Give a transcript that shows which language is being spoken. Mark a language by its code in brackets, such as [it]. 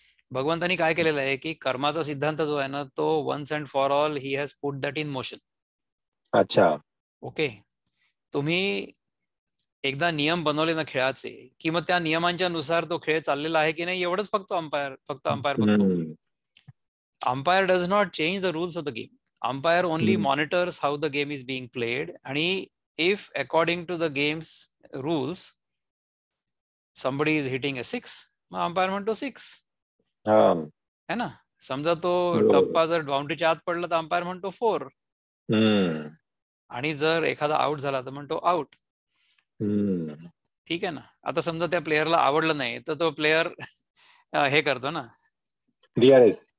[mr] भगवंतानी काय केलेलं आहे की कर्माचा सिद्धांत जो आहे ना तो [en] Once and for all he has put that in motion. अच्छा, okay. [mr] तुम्ही एकदा नियम बनवले ना खेळाचे की मग त्या नियमांच्या नुसार तो खेळ चाललेला आहे की नाही एवढंच फक्त अंपायर बघतो. [en] Umpire does not change the rules of the game. Umpire only monitors how the game is being played, [mr] आणि [en] if according to the game's rules somebody is hitting a 6, [mr] मग अंपायर म्हणतो 6 हा है ना. समजा तो बरोबर. टप्पा जर बाउंड्रीच्या आत पडला तर अंपायर म्हणतो 4, हम्म, आणि जर एखादा आउट झाला तर म्हणतो आउट. हम्म. ठीक आहे ना. आता समजा त्या प्लेयरला आवडलं नाही तर तो प्लेयर हे करतो ना, [en] DRS.